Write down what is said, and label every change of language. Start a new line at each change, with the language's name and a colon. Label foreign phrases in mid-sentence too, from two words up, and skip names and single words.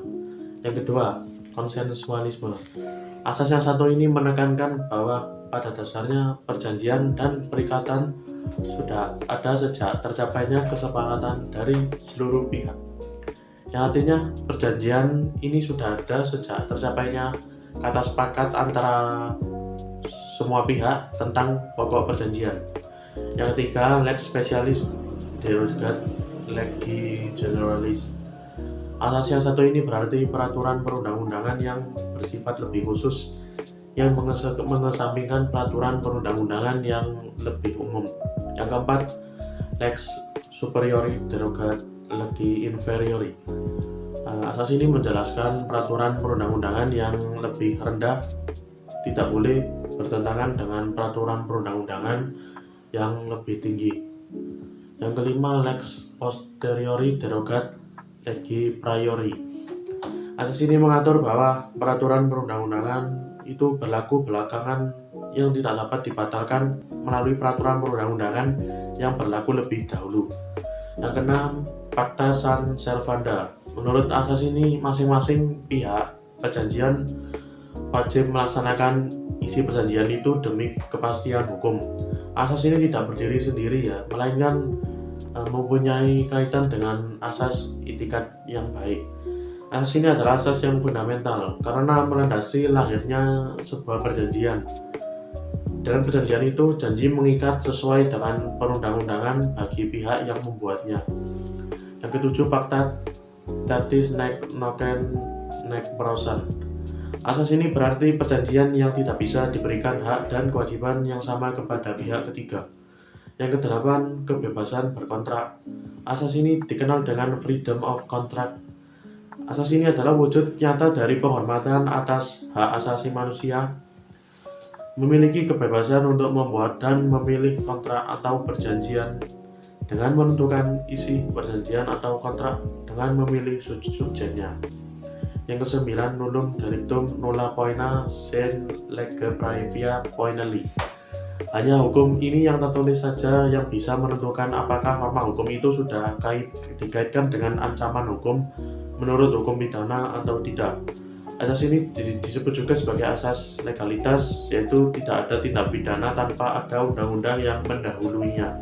Indonesian: Yang kedua, konsensualisme. Asas yang satu ini menekankan bahwa pada dasarnya perjanjian dan perikatan sudah ada sejak tercapainya kesepakatan dari seluruh pihak. Yang artinya perjanjian ini sudah ada sejak tercapainya kata sepakat antara semua pihak tentang pokok perjanjian. Yang ketiga,
Latin: lex specialis derogat legi generalis.
Indonesian: Asas yang satu ini berarti peraturan perundang-undangan yang bersifat lebih khusus yang mengesampingkan peraturan perundang-undangan yang lebih umum. Yang keempat,
Latin: lex superiori derogat legi inferiori.
Indonesian: Asas ini menjelaskan peraturan perundang-undangan yang lebih rendah tidak boleh bertentangan dengan peraturan perundang-undangan yang lebih tinggi. Yang kelima,
Latin: lex posteriori derogat legi priori.
Indonesian: Asas ini mengatur bahwa peraturan perundang-undangan itu berlaku belakangan yang tidak dapat dibatalkan melalui peraturan perundang-undangan yang berlaku lebih dahulu. Yang keenam,
Latin: pacta sunt servanda.
Indonesian: Menurut asas ini, masing-masing pihak perjanjian wajib melaksanakan isi perjanjian itu demi kepastian hukum. Asas ini tidak berdiri sendiri ya, melainkan mempunyai kaitan dengan asas itikat yang baik. Asas ini adalah asas yang fundamental karena melandasi lahirnya sebuah perjanjian. Dengan perjanjian itu, janji mengikat sesuai dengan perundang-undangan bagi pihak yang membuatnya. Yang ketujuh,
Latin: pacta tertis nec nocen nec prosan.
Indonesian: Asas ini berarti perjanjian yang tidak bisa diberikan hak dan kewajiban yang sama kepada pihak ketiga. Yang kedelapan, kebebasan berkontrak. Asas ini dikenal dengan
English: freedom of contract.
Indonesian: Asas ini adalah wujud nyata dari penghormatan atas hak asasi manusia, memiliki kebebasan untuk membuat dan memilih kontrak atau perjanjian dengan menentukan isi perjanjian atau kontrak dengan memilih subjeknya. Yang kesembilan,
Latin: nullum delictum nulla poena sine lege praevia poenali.
Indonesian: Hanya hukum ini yang tertulis saja yang bisa menentukan apakah norma hukum itu sudah dikaitkan dengan ancaman hukum menurut hukum pidana atau tidak. Asas ini disebut juga sebagai asas legalitas, yaitu tidak ada tindak pidana tanpa ada undang-undang yang mendahulunya.